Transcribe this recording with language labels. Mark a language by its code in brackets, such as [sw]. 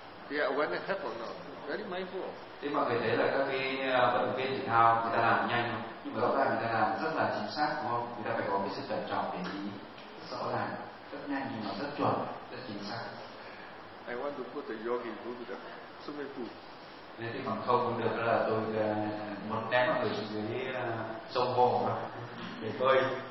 [en] They are when it happens, very mindful. [vi] Thế mọi người thấy là các cái vận động viên thể thao người ta làm nhanh, nhưng mà rõ ràng người ta làm rất là chính xác, đúng không? Người ta phải có cái sự cẩn trọng để ý rõ ràng, rất nhanh nhưng mà rất chuẩn, rất chính xác. [en] I want to put the yogi into the swimming pool. [vi] Nên thì còn không cũng được là tôi muốn ném mọi người xuống dưới sông hồ để bơi.